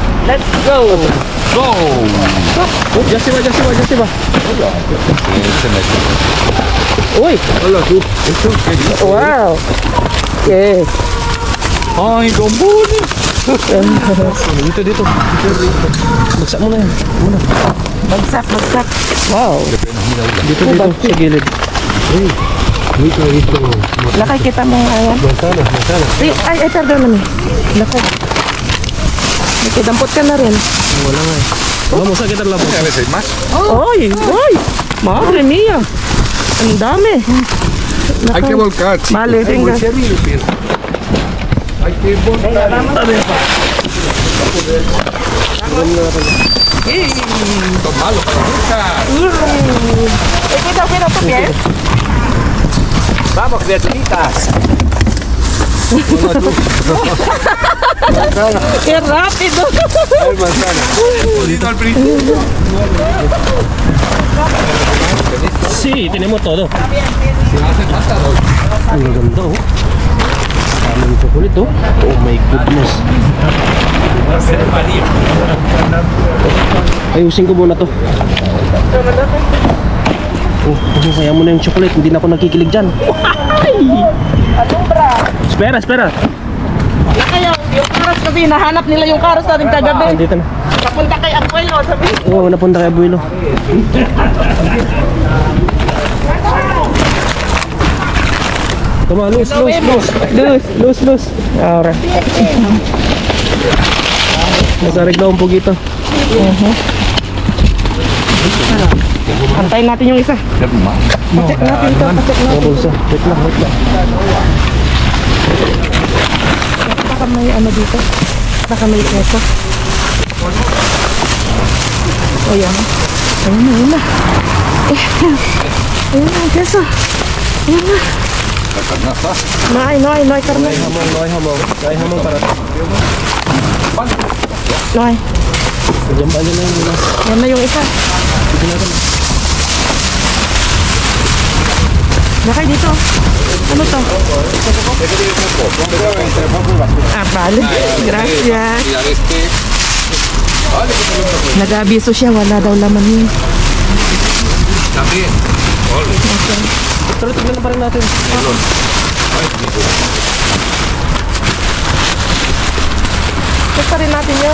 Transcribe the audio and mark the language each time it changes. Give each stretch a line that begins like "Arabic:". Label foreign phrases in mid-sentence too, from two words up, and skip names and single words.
English: Let's go! Go! Oh, Jasiba. Uy!
Spanish: Hola tú.
English: Wow! Yes!
Filipino: Ay, gombuni. Dito. Bagsak mo na yan. Bagsak. Wow! Dito, sa gilid. Dito. Lakay kita mo ayan.
Spanish: Manzana.
Filipino: Ay, perdón namin. Lakay. Dampot ka na rin. Wala nga eh.
Spanish: Vamos a quitar la bolsa. A veces más. Ay! Madre mía!
Filipino: Ang dami!
Spanish: Hay que volcar, chicos. Vale, venga. Hay que volcar. Esto es malo para buscar. Cuidado tu pie. Vamos, criaturitas. Hola tú. ¡Qué rápido! Ay, manzana. Jodido al principio. Sí, tenemos todo. Si no hace falta, doy.
Filipino: Ang ganda oh. Daming chocolate oh.
English: Oh my goodness.
Filipino: Ayusin ko muna to. Oh, kaya mo na yung chocolate. Hindi na ako nakikilig dyan.
Spanish: Espera.
Filipino: Kaya yung karos kasi nahanap nila yung karos natin kagabi. Andito na. Papunta kay Abuelo, sabi. Oo, napunta kay Abuelo.
English: Come on, loose.
Spanish: Ahora.
Filipino: Nasarig daw
Spanish: un poquito.
Filipino: Antayin natin yung isa. Pacheck natin ito, Ang bulsa. Wait lang. Baka may ano dito. Baka may keso. O yan. Ayun na. Ayun na, keso. Ayun na.
Spanish: No hay carne. No hay hamon para. No hay.
Filipino: Diyan ba na yun? Yan na yung isa. Nakay dito. Ano to?
Spanish: Ah, vale. Gracias.
Filipino: Nag-abiso siya. Wala daw laman yun.
Spanish: También.
Filipino: Pero tignan na pa rin natin. Check pa rin natin yun.